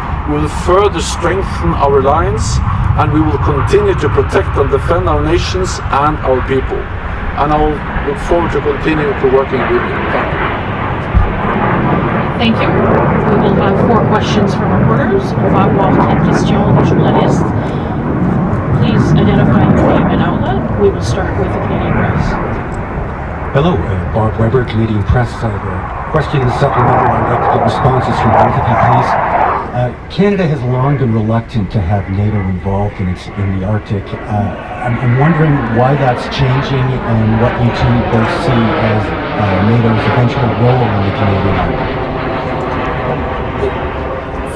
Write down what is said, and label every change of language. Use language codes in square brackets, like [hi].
[en] We will further strengthen our alliance, and we will continue to protect and defend our nations and our people. And I will look forward to continue to working with you. Thank you. Thank you. We will have 4 questions from reporters. [fr] On va avoir 4 questions de journalistes. [en] Please identify your name and outlet. We will start with the Canadian Press. Hello, Bob Weber, Canadian Press. I have a question and supplementary. I'd like to get responses from both of you, please. Canada has long been reluctant to have NATO involved in the Arctic. I'm wondering why that's changing and what you two both see as NATO's eventual role in the Canadian Arctic.